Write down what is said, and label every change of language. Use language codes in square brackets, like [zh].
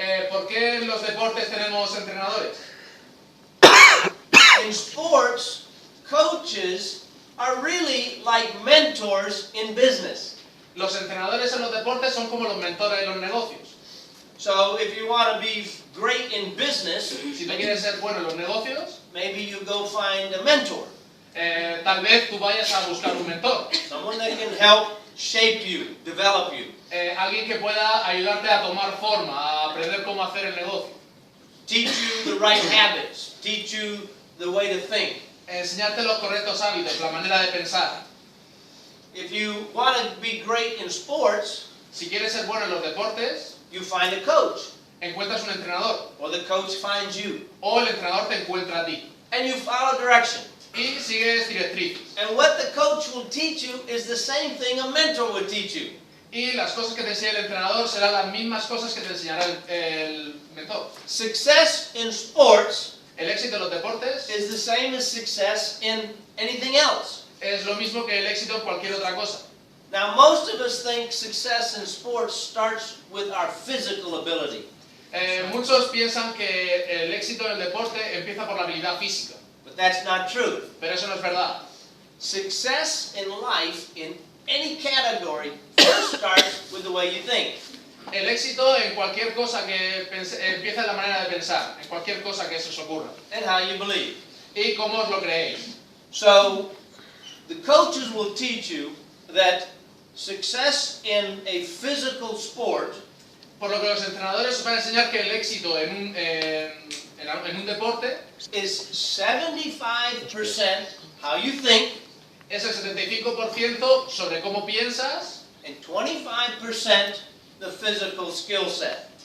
[es] ¿Por qué en los deportes tenemos entrenadores? [en] In sports, coaches are really like mentors in business. [es] Los entrenadores en los deportes son como los mentores de los negocios. [en] So if you want to be great in business, [es] Si tú quieres ser bueno en los negocios, [en] maybe you go find a mentor, [es] tal vez tú vayas a buscar un mentor. [en] someone that can help shape you, develop you, [es] Alguien que pueda ayudarte a tomar forma, a aprender cómo hacer el negocio. [en] teach you the right habits, teach you the way to think. [es] Enseñarte los correctos hábitos, la manera de pensar. [en] If you want to be great in sports, [es] Si quieres ser bueno en los deportes, [en] you find a coach, [es] encuentras un entrenador. [en] or the coach finds you, [es] O el entrenador te encuentra a ti. [en] and you follow direction. [es] Y sigues directrices. [en] And what the coach will teach you is the same thing a mentor would teach you. [es] Y las cosas que te enseña el entrenador serán las mismas cosas que te enseñará el mentor. [en] Success in sports [es] El éxito en los deportes [en] is the same as success in anything else. [es] es lo mismo que el éxito en cualquier otra cosa. [en] Now, most of us think success in sports starts with our physical ability. [es] Muchos piensan que el éxito en el deporte empieza por la habilidad física, [en] But that's not true. [es] pero eso no es verdad. [en] Success in life, in any category, first starts with the way you think. [es] El éxito en cualquier cosa que empieza en la manera de pensar, en cualquier cosa que se os ocurra. [en] And how you believe. [es] ¿Y cómo os lo creéis? [en] So, the coaches will teach you that success in a physical sport [es] Por lo que los entrenadores os van a enseñar que el éxito en un deporte [en] is 75% how you think [es] es el 75% sobre cómo piensas [en] and 25% the physical skill set.